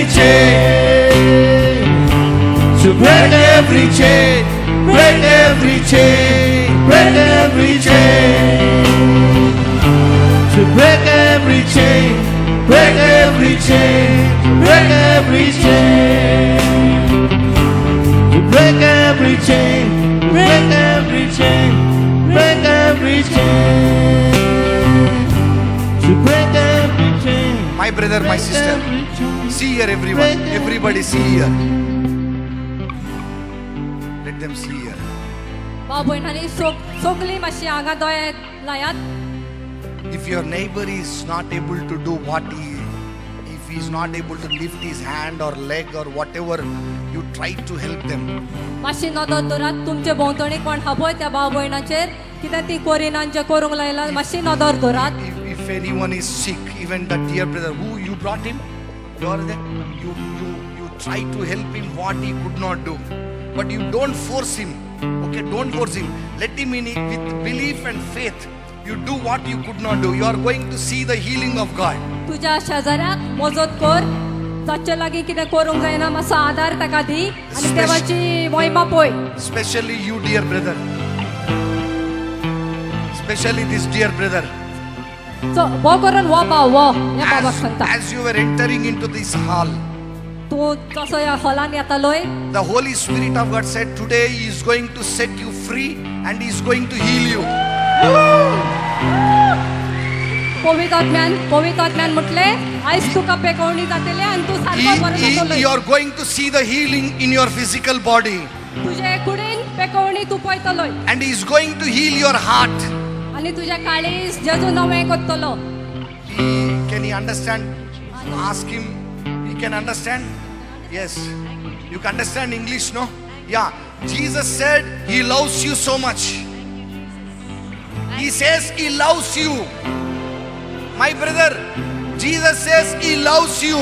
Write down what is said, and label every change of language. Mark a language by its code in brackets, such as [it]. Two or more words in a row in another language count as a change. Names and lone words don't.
[en] chain, to break every chain, break every chain, break every chain, to break every chain, break every chain, break every chain, to break every chain, break every chain, break every chain. To break every chain. My brother, my sister, see here everyone. Everybody see here. Let them see here. [kok] भाव भयणांनी सगळीं मातशी हांगा दोळे लायात. [en] If your neighbor is not able to do if he is not able to lift his hand or leg or whatever, you try to help them. [kok] मातशी नदर दवरात. तुमचे भोंवतणी कोण हा पळय त्या भाव भयणाचेर कितें ती कोरिनान जे करूंक लायला मातशी नदर दवरात. [en] If anyone is sick, even the dear brother who you brought him, you are there. You try to help him what he could not do, but you don't force him. Okay, don't force him. Let him in with belief and faith. You do what you could not do. You are going to see the healing of God. [kok] तुज्या शेजाऱ्याक मजत कर. ताचे लागीं कितें करूंक जायना मातसो आदार ताका दी आनी देवाची महिमा पळय. [en] Especially you, dear brother. Especially this dear brother. [kok] वो करून वो भाव वो ह्या बाबाक सांगता. [en] As you were entering into this hall, [kok] तूं जसो ह्या हॉलान येतालोय, [en] the Holy Spirit of God said, today He is going to set you free and He is going to heal you. [kok] पवित्र आत्म्यान म्हटले आयज तुका पेकवणी जातली आनी तूं सारको बरो जातलोय. [en] You are going to see the healing in your physical body. [kok] तुजे कुडीन पेकवणी तूं पळयतलोय [en] And He is going to heal your heart. [kok] आनी तुजे काळीज जेजू नवें करतलो. [en] Can He understand? Ask Him. He can understand? Yes. You can understand English, no? Yeah. Jesus said He loves you so much. He says He loves you. My brother, Jesus says He loves you.